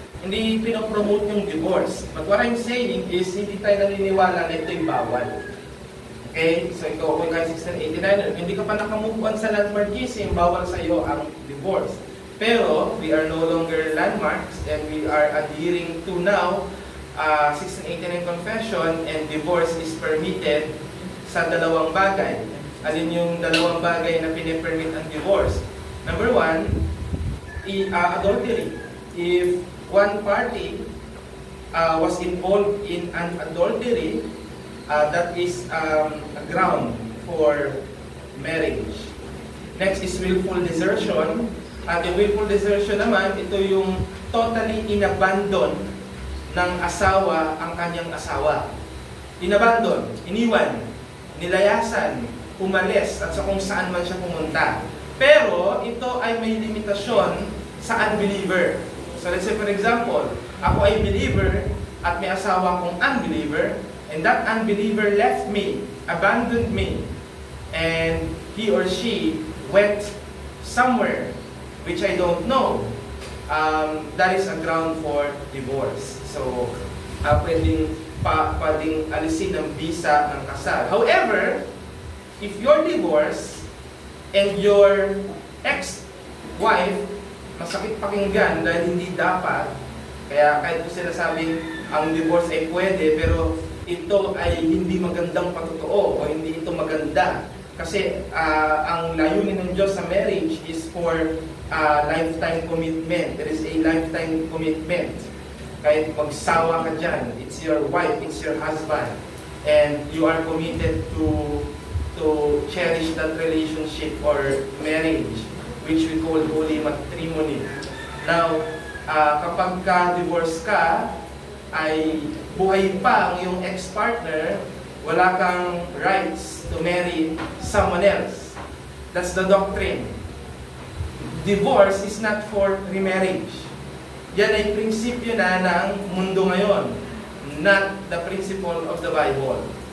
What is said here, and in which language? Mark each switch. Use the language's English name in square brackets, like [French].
[Filipino] Hindi pinopromote yung divorce. [English] But what I'm saying is, [Filipino] hindi tayo naniniwala na ito'y bawal. Okay? So, ikaw kung kahit 1689, hindi ka pa nakamove on sa landmarkism, bawal sa iyo ang divorce. [English] Pero, we are no longer landmarks and we are adhering to now 1689 confession, and divorce is permitted [Filipino] sa dalawang bagay. Alin yung dalawang bagay na pinipermit ang divorce? Number one, adultery. [English] If one party was involved in an adultery, that is a ground for marriage. Next is willful desertion. [Filipino] At yung willful desertion naman, ito yung totally inabandon ng asawa ang kanyang asawa. Inabandon, iniwan, nilayasan, umalis, at sa kung saan man siya pumunta. Pero ito ay may limitasyon sa unbeliever. [English] So let's say for example, [Filipino] ako ay believer at may asawa akong unbeliever, [English] and that unbeliever left me, abandoned me, and he or she went somewhere which I don't know. That is a ground for divorce. [Filipino] So, pwedeng alisin ang visa ng kasal. [English] However, if you're divorced and your ex-wife, [Filipino] masakit pakinggan dahil hindi dapat, kaya kahit po sila sabing ang divorce ay pwede, pero ito ay hindi magandang patotoo o hindi ito maganda. Kasi ang layunin ng Diyos sa marriage [English] is for lifetime commitment. There is a lifetime commitment. [Filipino] Kahit magsawa ka dyan, [English] it's your wife, it's your husband, and you are committed to cherish that relationship or marriage, which we call holy matrimony. [Filipino] Now, kapag ka-divorce ka, ay buhay pa ang iyong ex-partner, wala kang [English] rights to marry someone else. That's the doctrine. Divorce is not for remarriage. [Filipino] Yan ay prinsipyo na ng mundo ngayon, [English] not the principle of the Bible.